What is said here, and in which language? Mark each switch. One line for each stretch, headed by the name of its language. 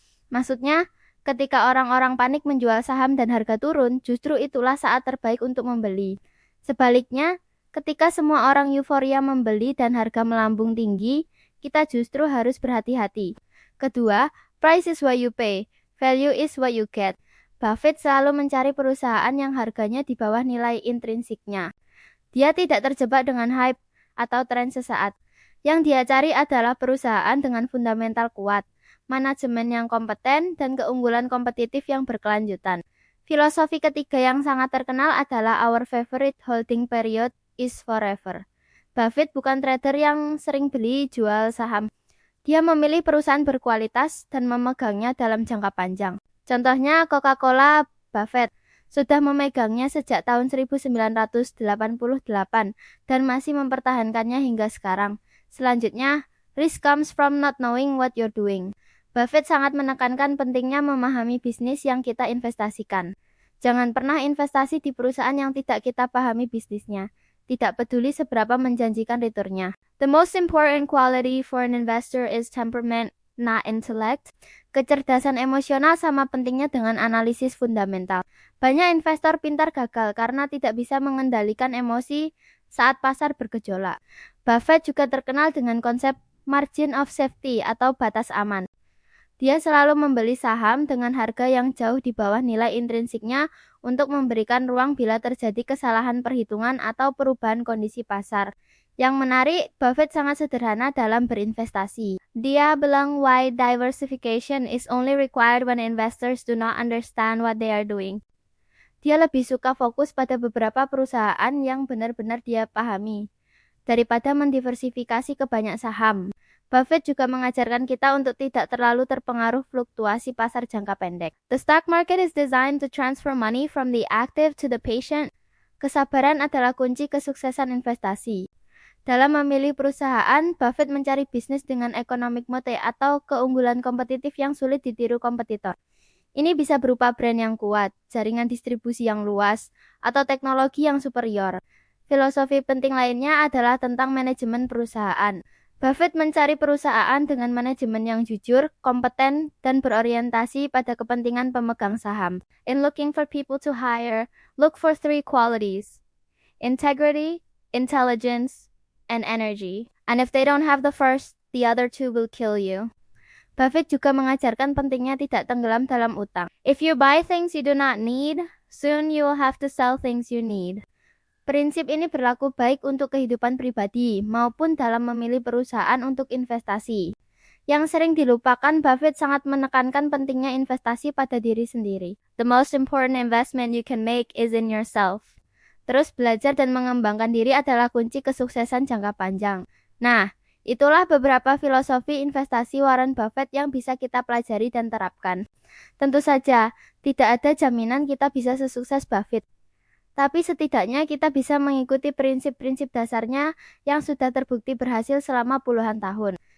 Indonesian: Maksudnya, ketika orang-orang panik menjual saham dan harga turun, justru itulah saat terbaik untuk membeli. Sebaliknya, ketika semua orang euforia membeli dan harga melambung tinggi, kita justru harus berhati-hati.
English: Kedua, price is what you pay, value is what you get.
Indonesian: Buffett selalu mencari perusahaan yang harganya di bawah nilai intrinsiknya. Dia tidak terjebak dengan hype atau tren sesaat. Yang dia cari adalah perusahaan dengan fundamental kuat, manajemen yang kompeten, dan keunggulan kompetitif yang berkelanjutan. Filosofi ketiga yang sangat terkenal adalah
English: our favorite holding period is forever.
Indonesian: Buffett bukan trader yang sering beli jual saham. Dia memilih perusahaan berkualitas dan memegangnya dalam jangka panjang. Contohnya Coca-Cola, Buffett sudah memegangnya sejak tahun 1988 dan masih mempertahankannya hingga sekarang.
English: Selanjutnya, risk comes from not knowing what you're doing.
Indonesian: Buffett sangat menekankan pentingnya memahami bisnis yang kita investasikan. Jangan pernah investasi di perusahaan yang tidak kita pahami bisnisnya, tidak peduli seberapa menjanjikan returnnya.
English: The most important quality for an investor is temperament, not intellect.
Indonesian: Kecerdasan emosional sama pentingnya dengan analisis fundamental. Banyak investor pintar gagal karena tidak bisa mengendalikan emosi saat pasar bergejolak. Buffett juga terkenal dengan konsep margin of safety atau batas aman. Dia selalu membeli saham dengan harga yang jauh di bawah nilai intrinsiknya untuk memberikan ruang bila terjadi kesalahan perhitungan atau perubahan kondisi pasar. Yang menarik, Buffett sangat sederhana dalam berinvestasi. Dia bilang
English: why diversification is only required when investors do not understand what they are doing.
Indonesian: Dia lebih suka fokus pada beberapa perusahaan yang benar-benar dia pahami, daripada mendiversifikasi ke banyak saham. Buffett juga mengajarkan kita untuk tidak terlalu terpengaruh fluktuasi pasar jangka pendek.
English: The stock market is designed to transfer money from the active to the patient.
Indonesian: Kesabaran adalah kunci kesuksesan investasi. Dalam memilih perusahaan, Buffett mencari bisnis dengan economic moat atau keunggulan kompetitif yang sulit ditiru kompetitor. Ini bisa berupa brand yang kuat, jaringan distribusi yang luas, atau teknologi yang superior. Filosofi penting lainnya adalah tentang manajemen perusahaan. Buffett mencari perusahaan dengan manajemen yang jujur, kompeten, dan berorientasi pada kepentingan pemegang saham.
English: In looking for people to hire, look for 3 qualities: integrity, intelligence, and energy. And if they don't have the first, the other 2 will kill you.
Indonesian: Buffett juga mengajarkan pentingnya tidak tenggelam dalam utang.
English: If you buy things you do not need, soon you will have to sell things you need.
Indonesian: Prinsip ini berlaku baik untuk kehidupan pribadi maupun dalam memilih perusahaan untuk investasi. Yang sering dilupakan, Buffett sangat menekankan pentingnya investasi pada diri sendiri.
English: The most important investment you can make is in yourself.
Indonesian: Terus belajar dan mengembangkan diri adalah kunci kesuksesan jangka panjang. Nah, itulah beberapa filosofi investasi Warren Buffett yang bisa kita pelajari dan terapkan. Tentu saja, tidak ada jaminan kita bisa sesukses Buffett. Tapi setidaknya kita bisa mengikuti prinsip-prinsip dasarnya yang sudah terbukti berhasil selama puluhan tahun.